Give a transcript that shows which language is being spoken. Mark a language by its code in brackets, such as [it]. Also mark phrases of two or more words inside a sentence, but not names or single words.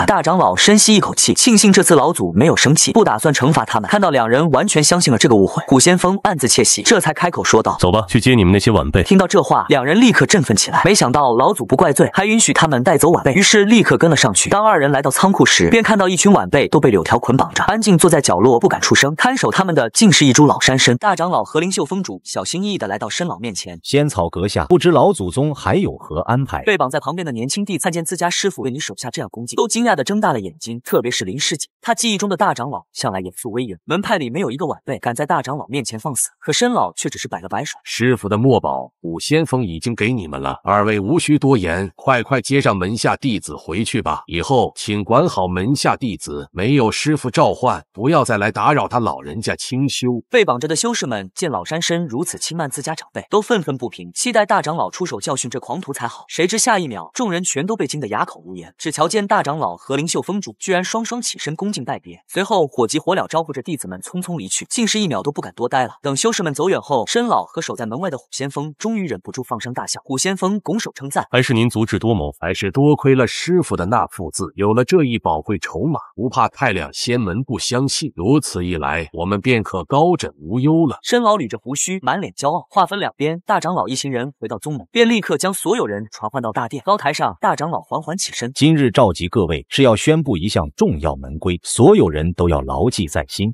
[zh] 大長老深吸一口氣，慶幸這次老祖沒有生氣，不打算懲罰他們。看到兩人完全相信了這個誤會，虎先鋒暗自竊喜，這才開口說道： 走吧，去接你們那些晚輩。聽到這話，兩人立刻振奮起來，沒想到老祖不怪罪，還允許他們帶走晚輩，於是立刻跟了上去。當二人來到倉庫時，便看到一群晚輩都被柳條捆綁着，安靜坐在角落不敢出聲，看守他們們的竟是一株老山参。大長老和灵秀峰主小心翼翼地来到申老面前，仙草閣下，不知老祖宗还有何安排？被绑在旁邊的年輕弟看見自家師傅為你手下這樣恭敬，都驚訝地睜大了眼睛。特別是林師姐，他記憶中的大長老向來嚴肅威嚴，門派裡沒有一個晚輩敢在大長老面前放肆，可申老卻只是擺了擺手。師傅的墨寶古仙鋒已經給你們了，二位無需多言，快接上門下弟子回去吧。以後請管好門下弟子，沒有師傅召喚，不要再來打擾他老人家清修。被綁着的修士們見老山參如此輕慢自家長輩，都憤憤不平，期待大長老出手教訓這狂徒才好。誰知下一秒，眾人全都被驚得啞口無言，只瞧見大長老和靈秀峰主居然雙雙起身恭敬拜別，隨後火急火燎招呼着弟子們匆匆離去，竟是一秒都不敢多待了。等修士們走遠後，申老和守在門外的虎先鋒終於忍不住放聲大笑。虎先鋒拱手稱讚：“ 还是您足智多謀，还是多虧了師傅的那副字，有了這一寶貴籌碼，不怕太兩仙門不相信。如此一來，我們便可高枕無憂了。” 申老捋着鬍鬚，滿臉驕傲。話分兩邊，大長老一行人回到宗門，便立刻將所有人傳喚到大殿。高台上，大長老緩緩起身：“ 今日召集各位，是要宣布一項重要門規，所有人都要牢記在心。”